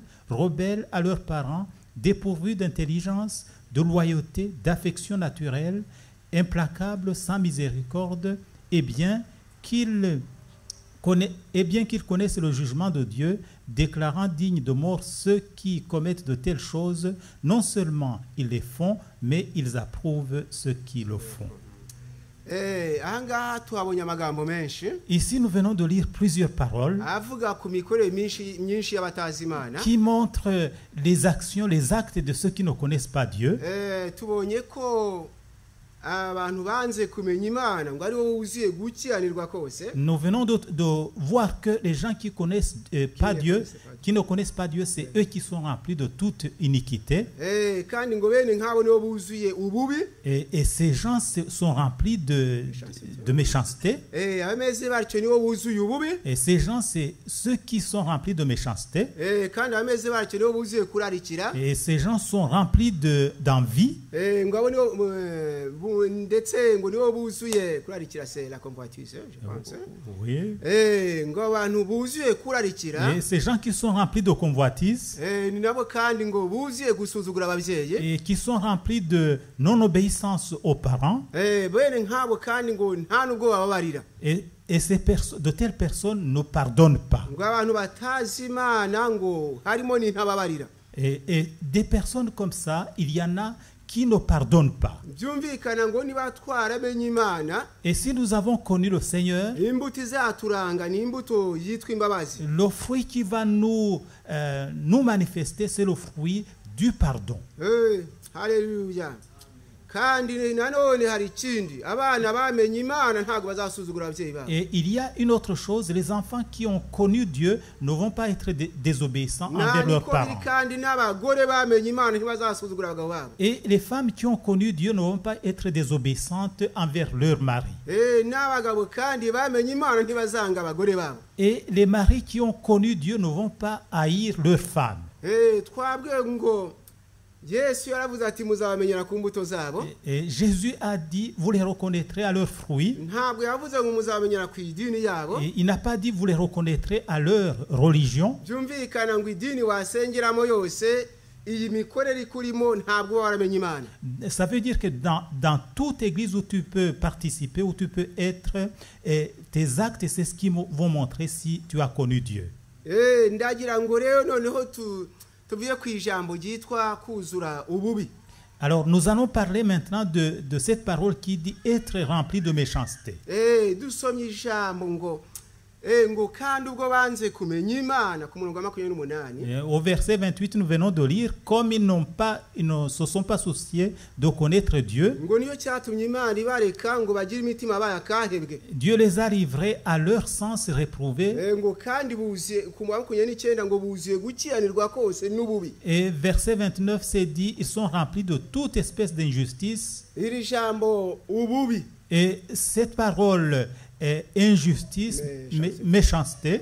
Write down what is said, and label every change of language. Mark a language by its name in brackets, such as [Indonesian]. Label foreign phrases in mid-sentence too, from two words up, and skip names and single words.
[French] rebelles à leurs parents, dépourvus d'intelligence, de loyauté, d'affection naturelle, implacables, sans miséricorde, et bien qu'ils connaissent le jugement de Dieu, déclarant dignes de mort ceux qui commettent de telles choses, non seulement ils les font, mais ils approuvent ceux qui le font. Ici, nous venons de lire plusieurs paroles qui montrent les actions, les actes de ceux qui ne connaissent pas Dieu. [Kinyarwanda] abantu banze kumenya Imana ngo ari wowe wuzuye gukiranirwa kose. [French] Nous venons de voir que les gens qui connaissent pas Dieu, qui ne connaissent pas Dieu, c'est eux qui sont remplis de toute iniquité. [Kinyarwanda] Kandi ngo bene nk'abo nibo buzuye ububi. [French] Et ces gens sont remplis de méchanceté. [Kinyarwanda] Abameze batyo nibo buzuye ububi. [French] Et ces gens, c'est ceux qui sont remplis de méchanceté. [Kinyarwanda] Kandi abameze batyo nibo buzuye kurarikira. [French] Et ces gens sont remplis d'envie. [Kinyarwanda] Ngo abo nibo ndetse ngo nibo buzuye kurarikira, [French] c'est la convoitise, je pense. Oui. [Kinyarwanda] Ngo abantu buzuye kurarikira. [French] Et ces gens qui sont remplis de convoitise. [Kinyarwanda] Ni nabo kandi ngo buzuye gusuzugura ababyeyi. [French] Et qui sont remplis de non-obéissance aux parents. [Kinyarwanda] Bene nk'abo kandi ngo nta nubwo bababarira. [French] Et de telles personnes ne pardonnent pas. [Kinyarwanda] Ngo abantu batazi Imana ngo harimo n'intababarira. [French] Et des personnes comme ça, il y en a qui ne pardonnent pas. [Kinyarwanda] Byumvikana ngo niba twaramenye Imana. [French] Et si nous avons connu le Seigneur, [Kinyarwanda] imbuto izaturanga ni imbuto yitwa imbabazi. [French] Le fruit qui va nous manifester, c'est le fruit du pardon. Hallelujah. [Kinyarwanda] Kandi nanone hari ikindi, abana bamenye Imana ntago bazasuzugura ababyeyi babo. [French] Et il y a une autre chose, les enfants qui ont connu Dieu ne vont pas être désobéissants envers leurs parents. [Kinyarwanda] Kandi n'abagore bamenye Imana ntibazasuzugura abagabo babo. [French] Et les femmes qui ont connu Dieu ne vont pas être désobéissantes envers leur mari. [Kinyarwanda] N'abagabo kandi bamenye Imana ntibazanga abagore babo. [French] Et les maris qui ont connu Dieu ne vont pas haïr leurs femmes. [Kinyarwanda] Twabwe ngo Yesu yaravuze ati muzabamenyera ku mbuto zabo. [French] Et Jésus a dit, vous les reconnaîtrez à leurs fruits. [Kinyarwanda] Ntabwo yavuze ngo muzabamenyera ku idini yabo. [French] Et il n'a pas dit, vous les reconnaîtrez à leur religion. [Kinyarwanda] Byumvikana ngo idini wasengeramo yose iyi mikorere ikurimo ntabwo waramenye Imana. [French] Ça veut dire que dans toute église où tu peux participer, où tu peux être, tes actes, c'est ce qui vont montrer si tu as connu Dieu. [Kinyarwanda] Ndagira ngo rero noneho tuvuye ku ijambo ryitwa kuzura ububi. [French] Alors nous allons parler maintenant de cette parole qui dit être rempli de méchanceté. [Kinyarwanda] Dusomye ijambo ngo kandi ubwo banze kumenya Imana ku murongo wa 28. [French] Au verset 28 nous venons de lire, comme ils ne se sont pas souciés de connaître Dieu. [Kinyarwanda] Ngo niyo cyatumye Imana ibareka ngo bagire imitima bayakahebwe. [French] Dieu les a livrés à leur sens réprouvé. [Kinyarwanda] Ngo kandi buziye ku murongo wa 29 ngo buziye gukiranirwa kose n'ububi. [French] Et verset 29 c'est dit, ils sont remplis de toute espèce d'injustice. [Kinyarwanda] Iri jambo ububi. [French] Et cette parole injustice, méchanceté.